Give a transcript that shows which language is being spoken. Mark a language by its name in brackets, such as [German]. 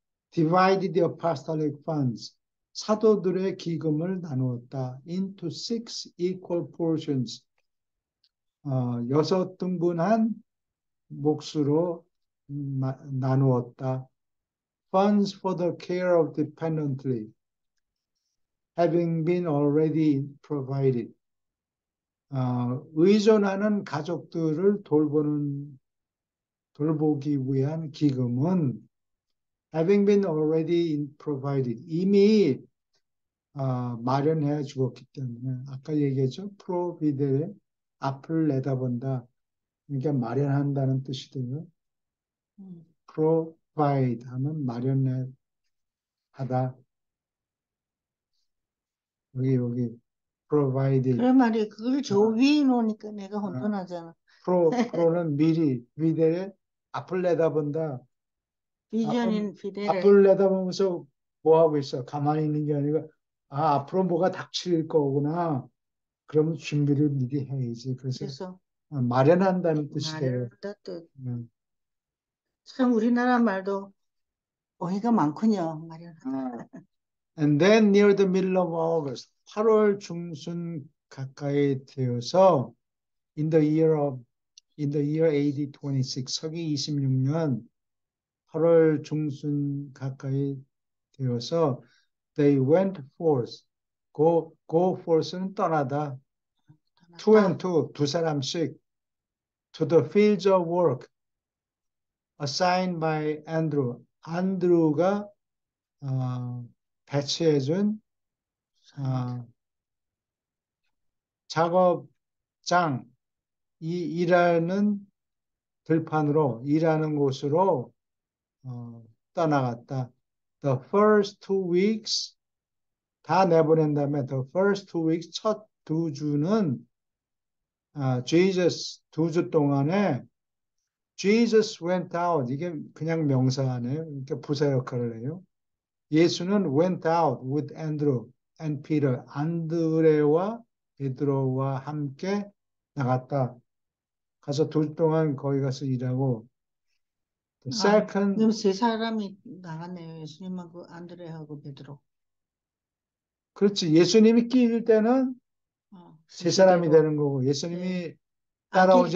[English] divided the apostolic funds [Korean] 사도들의 기금을 나누었다 [English] into 6 equal portions [Korean] 6등분한 몫으로 나누었다. [English] Funds for the care of dependently having been already provided. [Korean] 의존하는 가족들을 돌보기 위한 기금은 [English] having been already provided [Korean] 이미 마련해 주었기 때문에 아까 얘기했죠. provide의 앞을 내다본다. 그러니까 마련한다는 뜻이 돼요. provide 하면 마련하다. 여기 provided. 그런 말이 그걸 저 위에 놓으니까 내가 혼돈하잖아. pro는 미래의 앞을 내다본다. 비전인 피델을. 앞을 내다보면서 뭐 하고 있어? 가만히 있는 게 아니고 앞으로 뭐가 닥칠 거구나. 그러면 준비를 미리 해야지. 그래서 마련한다는 뜻이 돼요. 마련한다 뜻. 참 우리나라 말도 어휘가 많군요. 마련하다. [English] And then near the middle of August, [Korean] 8월 중순 가까이 되어서 [English] in the year AD 26, [Korean] 서기 26년 8월 중순 가까이 되어서 [English] they went forth. [Korean] go forth는 떠나다. [English] two and two, [Korean] 두 사람씩 [English] to the fields of work assigned by Andrew. [Korean] 안드루가 배치해준 작업 장, 이 일하는 들판으로, 일하는 곳으로 떠나갔다. [English] The first 2 weeks [Korean] 다 내보낸 다음에 [English] the first 2 weeks [Korean] 첫 2주는 [English] Jesus [Korean] 2주 동안에 [English] Jesus went out [Korean] 이게 그냥 명사네요. 이렇게 부사 역할을 해요. 예수는 [English] went out with Andrew and Peter [Korean] 안드레와 베드로와 함께 나갔다. 가서 2주 동안 거기 가서 일하고 [English] the second [Korean] 그럼 세 사람이 나갔네요. 예수님하고 안드레하고 베드로. 그렇지. 예수님이 끼일 때는 세 사람이 순서대로. 되는 거고 네. 예수님이 안 낄 따라오지